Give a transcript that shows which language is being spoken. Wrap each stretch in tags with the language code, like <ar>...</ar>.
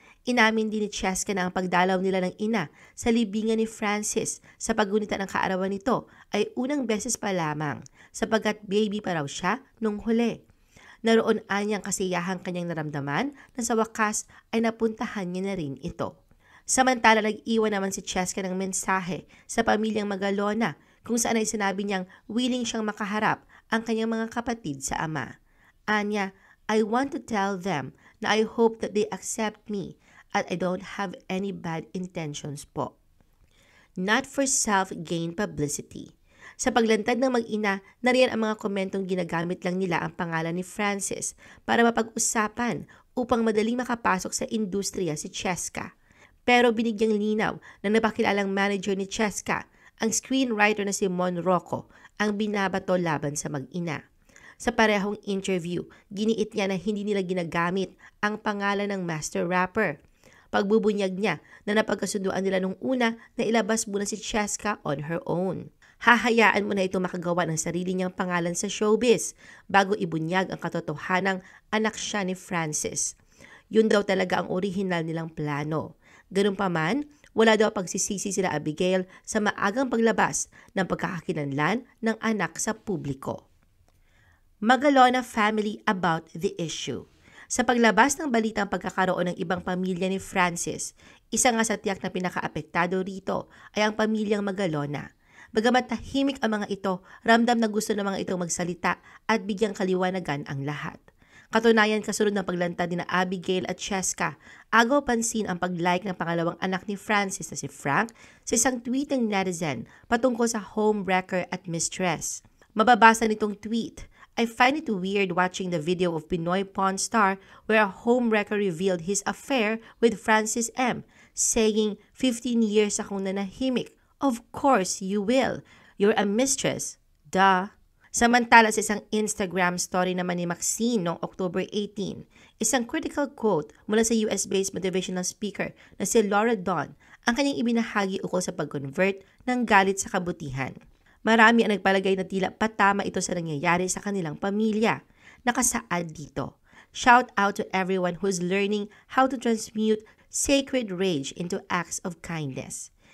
<tl>Inamin din ni Cheska na ang pagdalaw nila ng ina sa libingan ni Francis sa paggunita ng kaarawan nito ay unang beses pa lamang sapagkat baby pa raw siya nung huli. Naroon anyang kasiyahang kanyang naramdaman na sa wakas ay napuntahan niya na rin ito. Samantala nag-iwan naman si Cheska ng mensahe sa pamilyang Magalona kung saan ay sinabi niyang willing siyang makaharap ang kanyang mga kapatid sa ama. Anya,</tl> <en>I want to tell them na I hope that they accept me at I don't have any bad intentions po. Not for self-gain publicity.</en> <tl>Sa paglantad ng mag-ina, nariyan ang mga komentong ginagamit lang nila ang pangalan ni Francis para mapag-usapan upang madaling makapasok sa industriya si Cheska. Pero binigyang linaw ng napakilalang manager ni Cheska, ang screenwriter na si Mon Rocco, ang binabato laban sa mag-ina. Sa parehong interview, giniit niya na hindi nila ginagamit ang pangalan ng master rapper. Pagbubunyag niya na napagkasunduan nila nung una na ilabas muna si Cheska</tl> <en>on her own.</en> <tl>Hahayaan mo na ito makagawa ng sarili niyang pangalan sa showbiz bago ibunyag ang katotohanang anak siya ni Francis. Yun daw talaga ang orihinal nilang plano. Ganun pa man, wala daw pagsisisi sila Abigail sa maagang paglabas ng pagkakakilanlan ng anak sa publiko.</tl> <en>Magalona family about the issue.</en> <tl>Sa paglabas ng balitang pagkakaroon ng ibang pamilya ni Francis, isa nga sa tiyak na pinakaapektado rito ay ang pamilyang Magalona. Bagamat tahimik ang mga ito, ramdam na gusto ng mga itong magsalita at bigyang kaliwanagan ang lahat. Katunayan kasunod ng paglantad ni Abigail at Cheska, agaw pansin ang pag-like ng pangalawang anak ni Francis na si Frank sa isang tweet ng netizen patungkol sa homewrecker at mistress. Mababasa nitong tweet,</tl> <en>I find it weird watching the video of Pinoy Pawn Star where a homewrecker revealed his affair with Francis M, saying, 15 years</en> <tl>akong nanahimik.</tl> <en>Of course you will. You're a mistress. Duh.</en> <tl>Samantala sa isang Instagram story naman ni Maxine noong October 18, isang critical quote mula sa US-based motivational speaker na si Laura Dawn ang kanyang ibinahagi ukol sa pag-convert ng galit sa kabutihan. Marami ang nagpalagay na tila patama ito sa nangyayari sa kanilang pamilya. Nakasaad dito.</tl> <en>Shout out to everyone who's learning how to transmute sacred rage into acts of kindness.</en>